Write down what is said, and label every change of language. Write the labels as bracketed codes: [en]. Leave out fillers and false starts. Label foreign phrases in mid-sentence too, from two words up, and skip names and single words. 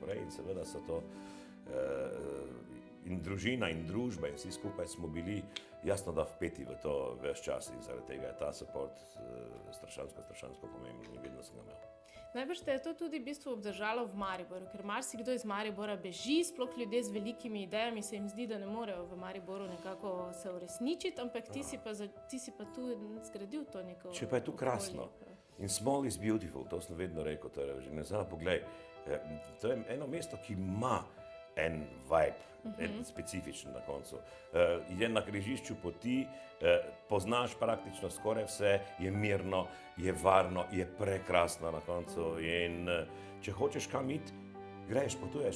[sl] In seveda so to In družina in družba in vsi skupaj smo bili jasno da vpeti v to ves čas in zaradi tega je ta support strašansko pomemben in vedno sem ga imel. Najbrž te je to tudi v bistvu obdržalo v Mariboru, ker marsikdo iz Maribora beži, sploh ljudje z velikimi idejami se jim zdi, da ne morejo v Mariboru nekako se uresničiti, ampak ti si pa tu zgradil to neko Če pa je tu krasno. In [en] small is beautiful, [sl] to sem vedno rekel, to je že ne znam, poglej, to je eno mesto, ki ima en vibe, en specifičen na koncu. Je na križišču poti, poznaš praktično skoraj vse, je mirno, je varno, je prekrasno na koncu in če hočeš kam iti, greš, potuješ.